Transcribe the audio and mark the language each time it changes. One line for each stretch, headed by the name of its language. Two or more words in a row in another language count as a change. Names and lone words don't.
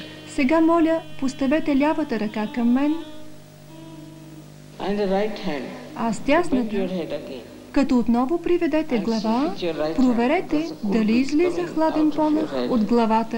Bulgarian: Сега моля, поставете лявата ръка към мен,
English: And the right hand.
Bulgarian: а с дясната, като отново приведете глава, проверете дали излиза хладен полъх от главата.